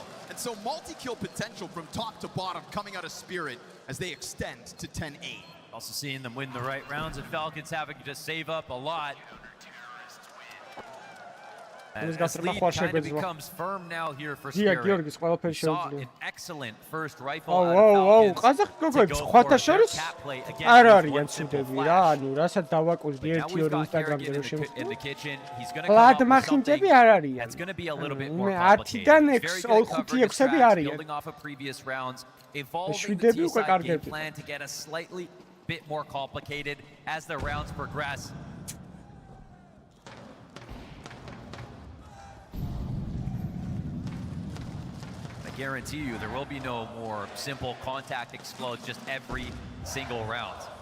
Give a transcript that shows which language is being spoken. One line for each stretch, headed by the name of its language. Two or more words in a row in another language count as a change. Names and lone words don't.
English: And so multi-kill potential from top to bottom coming out of Spirit as they extend to 10-8. Also seeing them win the right rounds, and Falcons having to save up a lot. As lead kind of becomes firm now here for Spirit. We saw an excellent first rifle out of Falcons.
Georgian: ყაზახ გოგოებს სხვათა შორის არ არიან ცუდები რა ანუ რასაც დავაკვირდი 1-2 ინსტაგრამზე რომ შემოხვდა ლად მახინჯები არ არიან
English: It's going to be a little bit more
Georgian: 10-დან 5-6-ები არიან
English: building off of previous rounds, evolving the
Georgian: შვიდები უკვე
English: T-side game
Georgian: კარგები
English: plan to get a slightly bit more complicated as the rounds progress. I guarantee you there will be no more simple contact explodes just every single round.